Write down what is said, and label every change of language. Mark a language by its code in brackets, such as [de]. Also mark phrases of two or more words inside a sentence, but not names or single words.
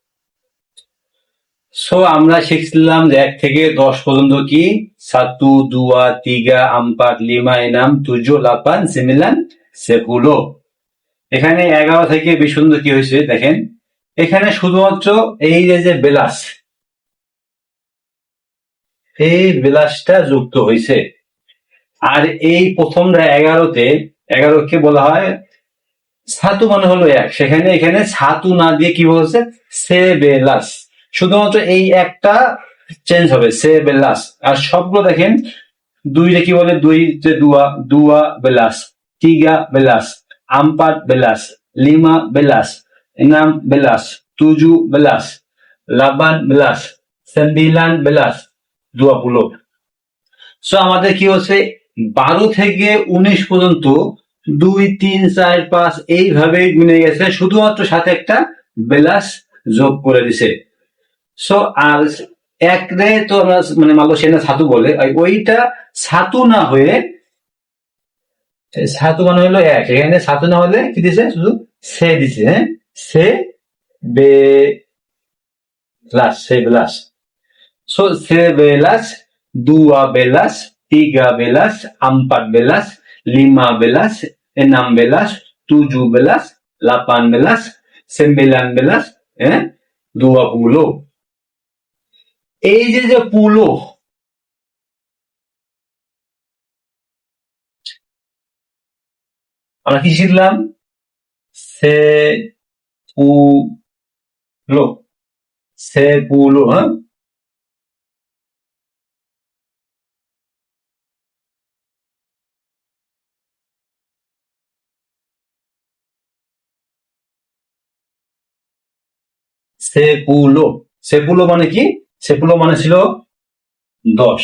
[bn] সো আমরা শিখছিলাম যে 1 থেকে 10 পর্যন্ত কি [ms] satu dua tiga empat lima enam tujuh delapan sembilan [bn] 10. এখানে 11 থেকে 20 পর্যন্ত কি হয়েছে দেখেন, এখানে শুধুমাত্র এই যে বেলাস, এই বেলাসটা যুক্ত হয়েছে। আর এই প্রথমটা 11তে, 11কে বলা হয় ছাতু মানে হলো 1, সেখানে এখানে ছাতু না দিয়ে কি বলছে [ms] se belas, [bn] শুধুমাত্র এই একটা চেঞ্জ হবে [ms] se belas. [bn] আর সবগুলো দেখেন দুইটা কি বলে, দুই যে দুয়া, [ms] dua belas, tiga belas, empat belas, lima belas, enam belas, tujuh belas, delapan belas, sembilan belas, 20. [bn] সো আমাদের কি হচ্ছে 12 থেকে 19 পর্যন্ত 2 3 4 5 এইভাবে গুনে গেছে, শুধুমাত্র সাথে একটা বেলাস যোগ করে দিছে। সো আর এক রে তো আমরা মানে মালয়েশিয়ানে ছাতু বলে, ওইটা ছাতু না হয়ে, ছাতু মানে হলো 1, এখানে ছাতু না হলে কি দিছে শুধু সে দিছে, হ্যাঁ [ms] se belas, se belas. so se belas, dua belas, tiga belas, empat belas, lima belas, enam belas, tujuh belas, delapan belas, sembilan belas, 20. [bn] এই যে পুলো, আমরা কি শিখলাম সে [ms] puluh, se puluh, [bn] হ্যাঁ সেপুলো, সেপুলো মানে কি, সেপুলো মানে ছিল 10।